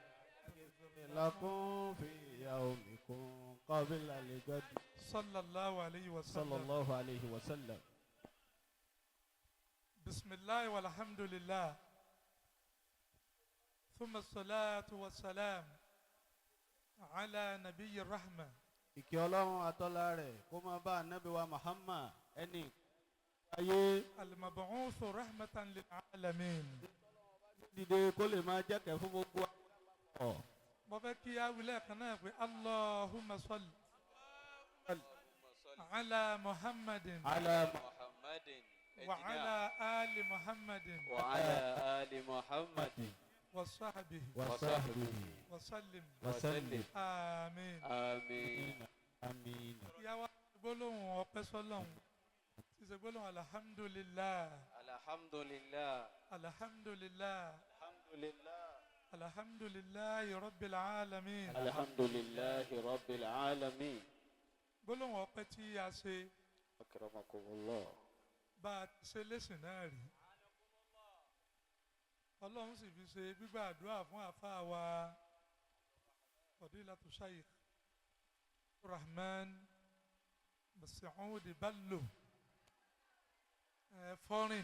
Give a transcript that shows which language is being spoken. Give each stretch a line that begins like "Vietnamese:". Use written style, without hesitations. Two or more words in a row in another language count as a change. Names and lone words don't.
Arabic: لكم في يومكم قبل الغد. صلى الله عليه وسلم. صلى الله عليه وسلم. بسم الله والحمد لله ثم الصلاة والسلام على نبي الرحمة.
Yoruba: ìkẹ́ Ọlọ́run àtọ́lá rẹ̀ kó máa bá ànábì wa Muhammad ẹni ayé.
Arabic: المبعوث رحمة للعالمين.
Yoruba: dìde kó lè máa jẹ́kẹ̀ fún gbogbo àwọn. mo fẹ́ kí a wí lẹ́ẹ̀kan náà pé
Arabic: اللهم صل على محمد. ala وعلى آل محمد وعلى آل محمد وصحبه وصحبه وسلم وسلم آمين. آمين. آمين.
Yoruba: ìyá wa gbólóhùn ọpẹ́ sọ́lọ́hun tí ṣe gbólóhùn alhamdulillah
Arabic: alhamdulillah alhamdulillah alhamdulillah الحمد لله رب العالمين. الحمد لله رب العالمين.
Yoruba: gbólóhùn ọpẹ́ tí a ṣe
Arabic: akramakumullah.
Yoruba: bá a ti ṣe lẹ́sìn náà rí ọlọ́run sì fi ṣe gbígbà àdúrà fún àfáà wa fadilatu Sheikh Rahman Mas'ud Bello foreign